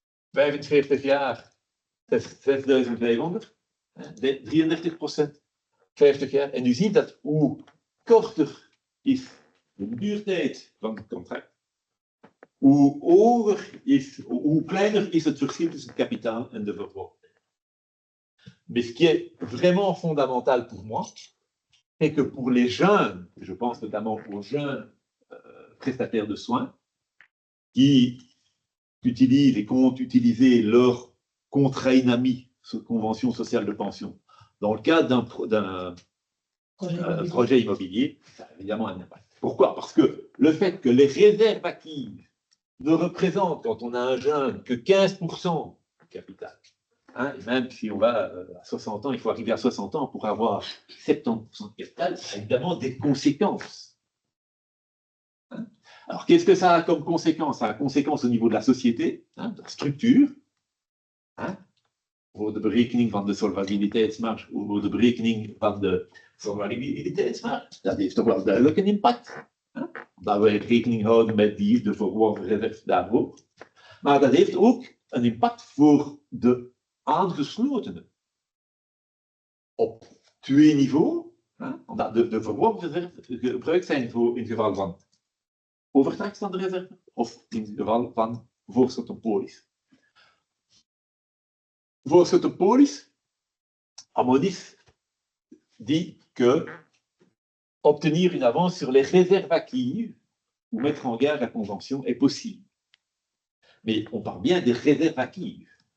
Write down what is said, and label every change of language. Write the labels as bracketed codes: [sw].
[nl] 45 jaar, 6.500, 33%, 50 jaar. En u ziet dat hoe korter is de duurtijd van het contract, hoe kleiner is het verschil tussen het kapitaal en de verworven. [fr] Mais ce qui est vraiment fondamental pour moi, c'est que pour les jeunes, je pense notamment aux jeunes prestataires de soins, qui utilisent et comptent utiliser leur contrat INAMI, convention sociale de pension, dans le cadre d'un projet immobilier, ça a évidemment un impact. Pourquoi? Parce que le fait que les réserves acquises ne représentent, quand on a un jeune, que 15% du capital, et même si on va à 60 ans, il faut arriver à 60 ans pour avoir 70% de capital, ça a évidemment des conséquences. Alors, qu'est-ce que ça a comme conséquence? Ça a conséquence au niveau de la société, de la structure, [nl] voor de berekening van de solvabiliteitsmarge, voor de berekening van de solvabiliteitsmarge. Dat heeft toch wel duidelijk een impact. Dat wij rekening houden met de verworven reserve daarvoor. Maar dat heeft ook een impact voor de aangeslotenen. Op 2 niveaus, omdat de verworven reserve gebruikt zijn voor in het geval van overdracht van de reserve of in het geval van voorschot op polis. Voorschot op polis, [fr] Amonis dit que obtenir une avance sur les réserves acquises ou mettre en gage la convention est possible. Mais on parle bien des réserves acquises.